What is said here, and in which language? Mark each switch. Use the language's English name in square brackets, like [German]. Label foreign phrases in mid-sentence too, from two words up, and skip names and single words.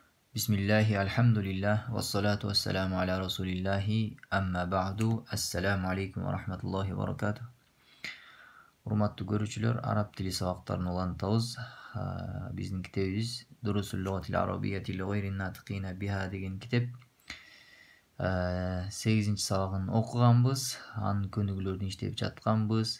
[Arabic] بسم الله، الحمد لله، والصلاة والسلام على رسول الله، أما بعد، السلام عليكم ورحمة الله وبركاته. [Kyrgyz] Урматтуу көрүүчүлөр, араб тили сабактарын улантабыз. Биздин китебибиз Дурусул лугатил арабиyyati ли гайрин натикина биха деген китеп. 8-ci сабагын окуганбыз, анын көнүгүүлөрүн иштеп жатканбыз.